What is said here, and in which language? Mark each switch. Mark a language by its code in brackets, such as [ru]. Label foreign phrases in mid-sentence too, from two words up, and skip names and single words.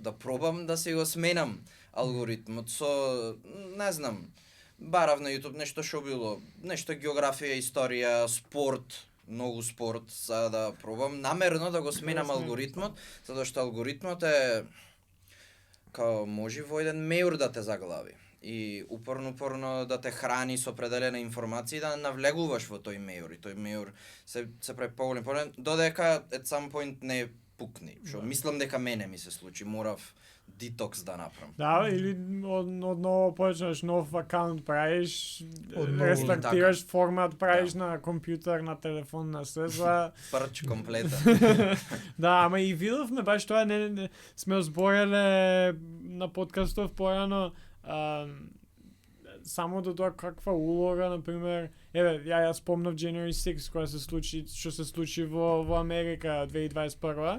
[mk] да пробам да си го сменам алгоритмот со не знам, барав на YouTube нешто што било, нешто географија, историја, спорт, многу спорт, за да пробам намерно да го сменам алгоритмот, затоа што алгоритмот е као може во еден меур да те заглави и упорно да те храни со определена информација и да навлегуваш во тој меур и тој меур се прави поголем, додека [en] at some point [mk] не пукни. Што мислам дека мене ми се случи, морав детокс да направам. Да, или одново почнеш нов акаунт правиш, рестартираш формат правиш на компјутер, на телефон, на се за парч комплета. Да, ама и видовме баш тоа не сме озбореле на подкастов порано само до тоа каква улога, например, ја спомнав January 6 кога се случи, што се случи во Америка 2021.